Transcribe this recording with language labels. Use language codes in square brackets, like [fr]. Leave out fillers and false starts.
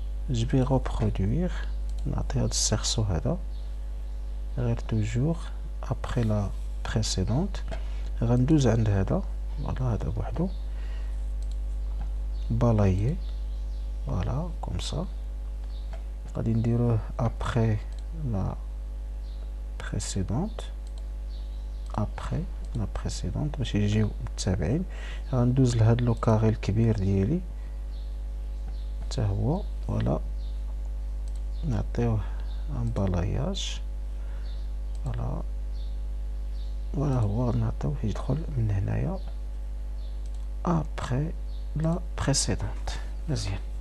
[fr] Je vais reproduire. [ar] نعطي هاد السيرسو هذا غير [fr] toujours après la précédente. [ar] غندوز عند هذا فوالا هذا بوحدو balayer. [fr] Voilà comme ça. [ar] غادي نديروه [fr] après la précédente. après la précédente [ar] باش يجيو متابعين. غندوز لهاد لو كاري الكبير ديالي حتى هو فوالا نعطيوه ان بالاياج. فوالا فوالا هو نعطيوه يدخل من هنايا [fr] après la précédente. [ar] مزيان.